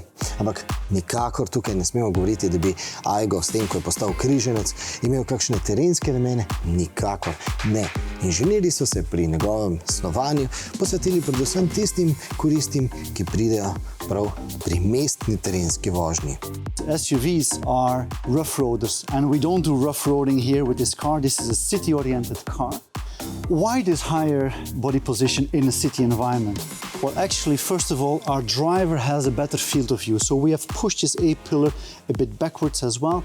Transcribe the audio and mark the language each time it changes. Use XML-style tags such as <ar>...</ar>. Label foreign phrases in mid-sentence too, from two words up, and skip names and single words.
<sl>Ampak nikakor tukaj ne smemo govoriti, da bi Aygo s tem, ko je postal križenec, imel kakšne terenske namene. Nikakor ne. Inženirji so se pri njegovem snovanju posvetili predvsem tistim koristim, ki pridejo prav pri mestni terenski vožnji.</sl> <en>SUVs are rough roaders, and we don't do rough roading here with this car. This is a city-oriented car. Why this higher body position in a city environment? Well, actually, first of all, our driver has a better field of view. So we have pushed this A-pillar a bit backwards as well.</en>